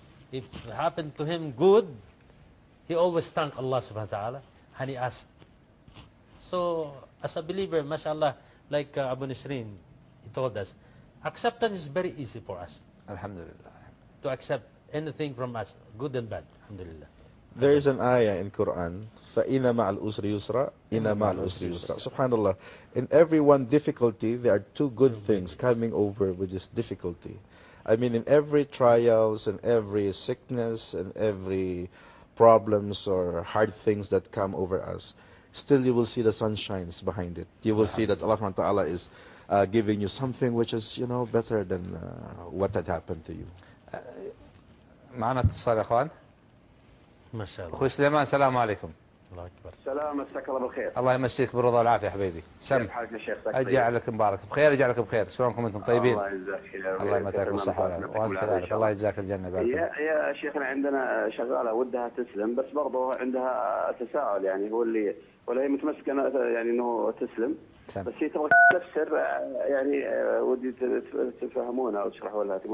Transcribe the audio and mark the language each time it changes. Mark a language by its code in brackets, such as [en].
[en] If it happened to him good, he always thank Allah subhanahu wa ta'ala, and he asked. So, as a believer, mashallah, like Abu Nasrin, he told us, acceptance is very easy for us. Alhamdulillah. To accept anything from us, good and bad. Alhamdulillah. There is an ayah in Quran, [ar] فَإِنَّ مَعَ الْأُسْرِ يُسْرًا إِنَّ مَعَ الْأُسْرِ يُسْرًا. Subhanallah. [en] In every one difficulty, there are two good things coming over with this difficulty. I mean, in every trials and every sickness and every problems or hard things that come over us, still you will see the sunshines behind it. You will see that Allah subhanahu wa ta'ala is giving you something which is, you know, better than what had happened to you. [ar] معنا اتصال يا اخوان. ما شاء الله. اخوي سليمان السلام عليكم. الله أكبر. سلام، مساك الله بالخير. الله يمسيك بالرضا والعافيه يا حبيبي. سم. كيف حالك يا شيخ؟ اجعلك مبارك بخير، اجعلك بخير. شلونكم انتم طيبين؟ الله يجزاك خير. الله يمتعك بالصحه وانت كذلك. الله يجزاك الجنه. يا شيخنا، عندنا شغاله ودها تسلم، بس برضه عندها تساؤل، يعني هو اللي ولا هي متمسكه يعني انه تسلم، بس هي تبغى تفسر، يعني ودي تفهمونها وتشرحوا لها.